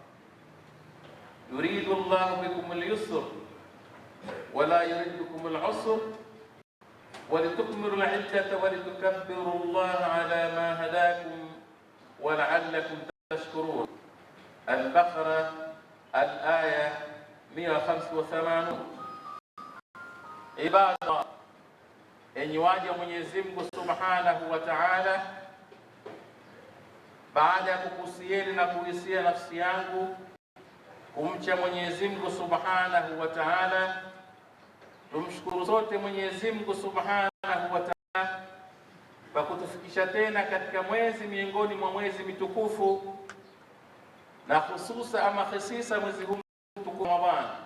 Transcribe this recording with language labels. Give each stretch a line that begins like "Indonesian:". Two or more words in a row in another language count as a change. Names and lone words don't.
Arabic: يريد الله بكم اليسر ولا يريد بكم العسر، ولتكملوا العدة ولتكبروا الله على ما هداكم ولعلكم تشكرون. البقرة الآية 185. عباد الله،
Swahili: enyi waja Mwenyezi Mungu
Arabic: سبحانه وتعالى,
Swahili: baada ya kukusieni na kuhisia nafsi yangu kumcha Mwenyezi Mungu
Arabic: سبحانه وتعالى,
Swahili: tumshukuru sote Mwenyezi Mungu
Arabic: سبحانه وتعالى
Swahili: kwa kutufikisha tena katika mwezi miongoni mwa mwezi mitukufu, na hususa ama khasisa mwezi huu mtukufu Ramadhani.